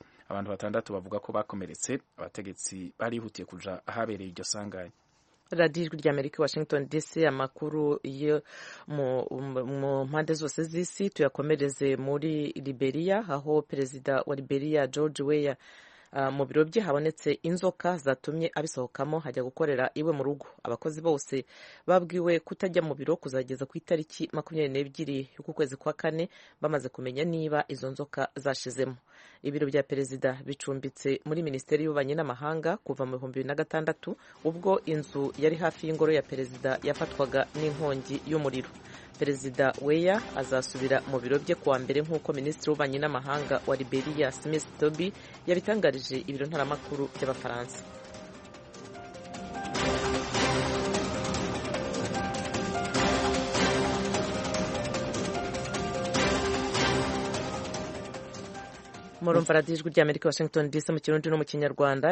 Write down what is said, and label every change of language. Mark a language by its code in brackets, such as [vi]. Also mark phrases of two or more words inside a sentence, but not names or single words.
[rn] Abantu 6 bavuga ko bakomeretse, abategetsi barihutiye kuja ahabereye iryo sanganya. Radio Ijwi Ry'Amerika, Washington DC. [rw] Amakuru yo mu mpande zose z'isi tuyakomereze muri Liberia, aho perezida wa Liberia George Weah mu biro bye habonetse inzoka zatumye abisohokamo hajya gukorera iwe mu rugo. Abakozi bose babwiwe kutajya mu biro kuzageza ku itariki 22 y'uku kwezi kwa kane bamaze kumenya niba izo nzoka zashizemo. Ibiro bya perezida bicumbitse muri Minisiteri y'Ububanyi n'Amahanga kuva mu 2006 ubwo inzu yari hafi y'ingoro ya perezida yafatwaga n'inkongi y'umuriro. Perezida Weah azasubira mu biro bye kuwa mbere nk'uko Minisitiri w'Ububanyi n'Amahanga wa Liberia Smith Toby yabitangarije ibiro ntaramakuru by'Abafaransa. Murumva Radio Ijwi Ry'Amerika, Washington DC, mu Kirundi no mu Kinyarwanda.